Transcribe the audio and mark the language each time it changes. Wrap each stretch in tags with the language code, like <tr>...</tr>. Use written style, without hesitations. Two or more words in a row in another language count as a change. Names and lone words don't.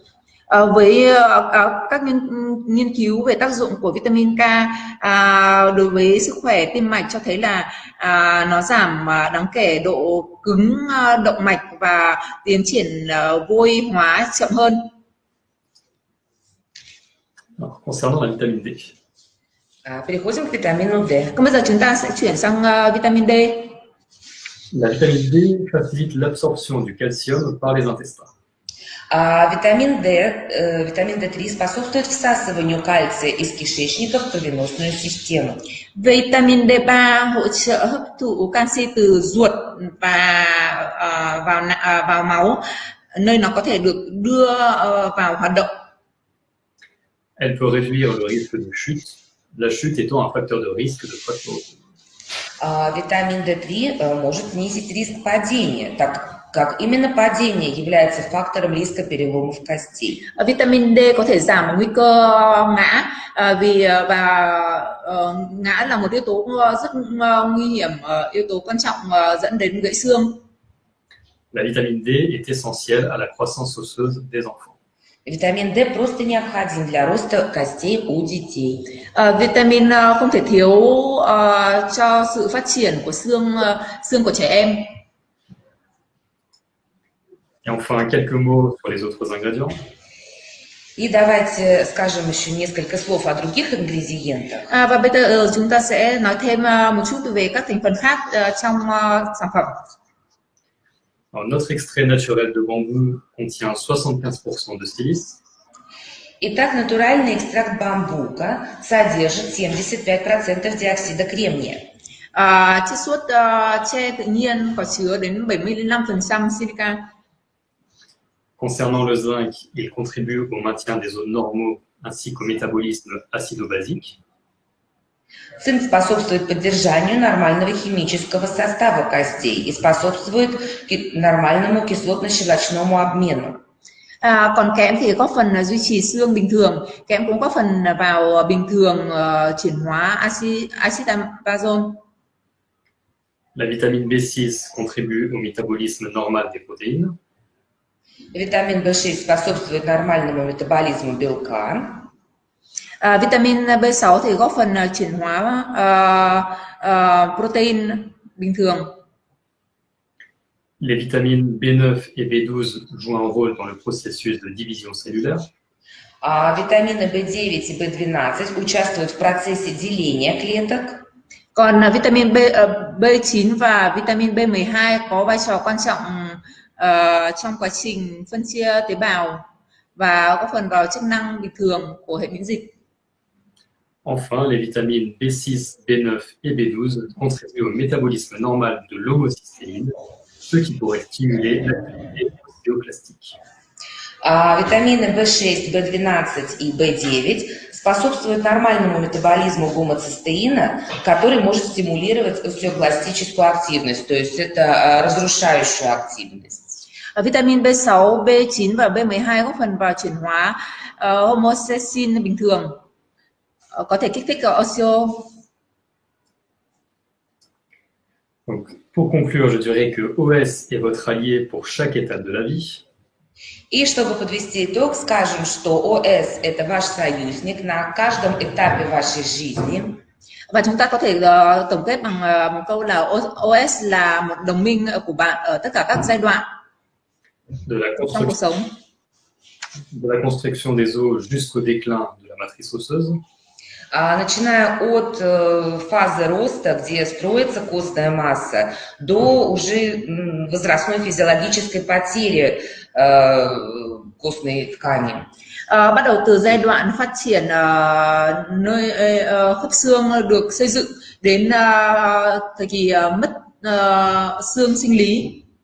<vi>Với các nghiên cứu về tác dụng của vitamin K đối với sức khỏe tim mạch cho thấy là nó giảm đáng kể độ cứng động mạch và tiến triển vôi hóa chậm hơn.</vi> <fr>Alors, concernant la vitamine D.</fr> <ru>Переходим к витамину D.</ru> <vi>Còn bây giờ chúng ta sẽ chuyển sang vitamin D.</vi> <fr>La vitamine D facilite l'absorption du calcium par les intestins.</fr> <ru>Витамин D3 способствует всасыванию кальция из кишечника в кровеносную систему.</ru> <vi>Vitamin D3 hỗ trợ hấp thụ canxi từ ruột và vào máu, nơi nó có thể được đưa vào hoạt động.</vi> <fr>Elle peut réduire le risque de chute, la chute étant un facteur de risque de fracture.</fr> <ru>Витамин D3 может снизить риск падения, так как именно падение является фактором риска переломов костей.</ru> <vi>Vitamin D có thể giảm nguy cơ ngã vì ngã là một yếu tố rất nguy hiểm, yếu tố quan trọng dẫn đến gãy xương.</vi> <fr>La vitamine D est essentielle à la croissance osseuse des enfants.</fr> <ru>Витамин D просто необходим для роста костей у детей.</ru> <vi>Vitamin không thể thiếu cho sự phát triển của xương của trẻ em.</vi> <fr>Et enfin, quelques mots sur les autres ingrédients.</fr> <ru>И давайте скажем еще несколько слов о других ингредиентах.</ru> <vi>Và bây giờ chúng ta sẽ nói thêm một chút về các thành phần khác trong sản phẩm.</vi> <fr>Alors, notre extrait naturel de bambou contient 75% de silice.</fr> <ru>Итак, натуральный экстракт бамбука содержит 75% диоксида кремния.</ru> <vi>Chiết xuất tre tự nhiên có chứa đến 75% silica.</vi> <fr>Concernant le zinc, il contribue au maintien des os normaux ainsi qu'au métabolisme acido-basique.</fr> <ru>Цинк способствует поддержанию нормального химического состава костей и способствует нормальному кислотно-щелочному обмену.</ru> <vi>Còn kẽm thì góp phần duy trì xương bình thường. Kẽm cũng góp phần vào bình thường chuyển hóa axit amazon.</vi> <fr>La vitamine B6 contribue au métabolisme normal des protéines.</fr> <ru>Витамин B6 способствует нормальному метаболизму белка.</ru> <vi>Vitamin B6 thì góp phần chuyển hóa protein bình thường.</vi> <fr>Les vitamines B9 et B12 jouent un rôle dans le processus de division cellulaire.</fr> <ru>Витамины B9 и B12 участвуют в процессе деления клеток.</ru> <vi>Còn vitamin B9 và vitamin B12 có vai trò quan trọng trong quá trình phân chia tế bào và góp phần vào chức năng bình thường của hệ miễn dịch.</vi> <fr>Enfin, les vitamines B6, B9 et B12 contribuent au métabolisme normal de l'homocystéine, ce qui pourrait stimuler l'activité ostéoclastique.</fr> <ru>Витамины B6, B12 и B9 способствуют нормальному метаболизму гомоцистеина, который может стимулировать остеокластическую активность, то есть это разрушающую активность.</ru> <vi>Vitamin B6, B9 và B12 góp phần vào chuyển hóa homocysteine bình thường, có thể kích thích osteo.</vi> <fr>Donc, pour conclure, je dirais que OS est votre allié pour chaque étape de la vie.</fr> <ru>И чтобы подвести итог, скажем, что ОС – это ваш союзник на каждом этапе вашей жизни.</ru> <vi>Và chúng ta có thể tổng kết bằng một câu là OS là một đồng minh của bạn ở tất cả các giai đoạn trong cuộc sống.</vi> <fr>De la construction des os jusqu'au déclin de la matrice osseuse.</fr> <ru>Начиная от фазы роста, где строится костная масса, до уже возрастной физиологической потери костной ткани.</ru> <vi>Bắt đầu từ giai đoạn phát triển nơi khớp xương được xây dựng đến thời kỳ mất xương sinh lý.</vi>